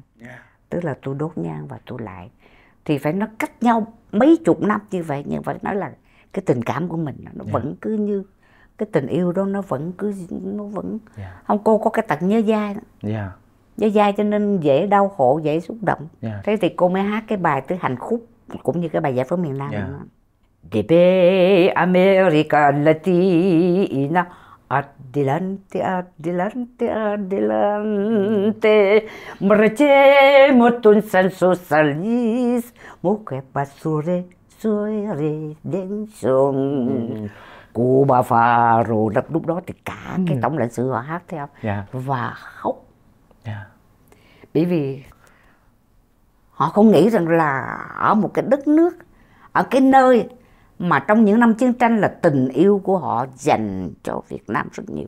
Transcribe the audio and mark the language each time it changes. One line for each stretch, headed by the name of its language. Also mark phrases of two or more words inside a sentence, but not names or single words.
Vietnamese: Tức là tôi đốt nhang và tôi lại, thì phải nó cách nhau mấy chục năm như vậy, nhưng phải nói là cái tình cảm của mình nó vẫn cứ như cái tình yêu đó, nó vẫn không. Cô có cái tật nhớ dai đó. Nhớ dai cho nên dễ đau khổ, dễ xúc động. Thế thì cô mới hát cái bài tứ hành khúc cũng như cái bài giải phóng miền Nam.
Spanish: Desde América Latina, adelante, adelante, adelante, marchemos con socialismo, que pasure su redemption. Cuba Faro,
Vietnamese: lúc đó thì cả cái tổng lãnh sự họ hát theo và khóc. Bởi vì họ không nghĩ rằng là ở một cái đất nước, ở cái nơi Mà trong những năm chiến tranh là tình yêu của họ dành cho Việt Nam rất nhiều.